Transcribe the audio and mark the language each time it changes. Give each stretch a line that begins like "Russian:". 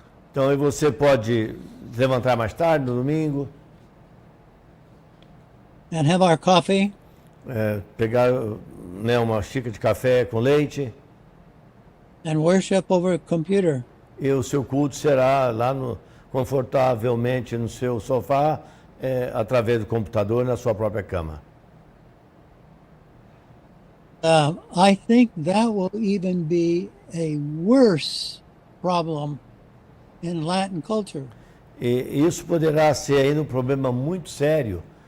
Portuguese: Então você pode levantar mais tarde no domingo.
English: And have our coffee.
Portuguese: Pegar uma xícara de café com leite.
English: And worship over a computer.
Portuguese: E o seu culto será lá confortavelmente no seu sofá, através do computador, na sua própria cama.
English: I think that will even be a worse problem in Latin culture.
Portuguese: E isso poderá ser ainda um problema muito sério